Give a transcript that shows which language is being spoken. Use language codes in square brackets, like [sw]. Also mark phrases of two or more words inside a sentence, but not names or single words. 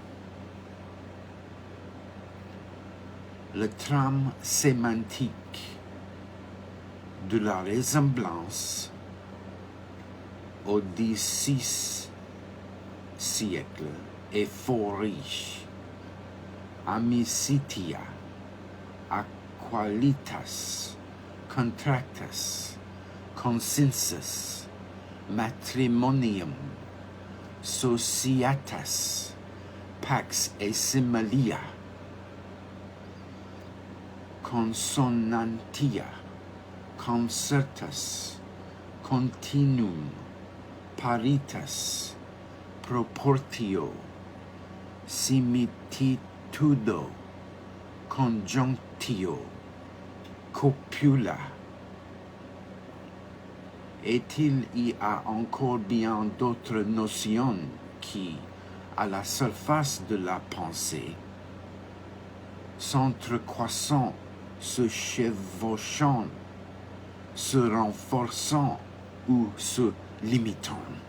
[fr] Le trame sémantique de la ressemblance au XVIe siècle est fort riche. [la] Amicitia, aqualitas, contractus, consensus, matrimonium, societas, pax et similia, consonantia, concertus, continuum, paritas, proportio, similitudo, conjunctio, copula. [fr] Et il y a encore bien d'autres notions qui, à la surface de la pensée, s'entrecroissant, se chevauchant, se renforçant ou se limitant.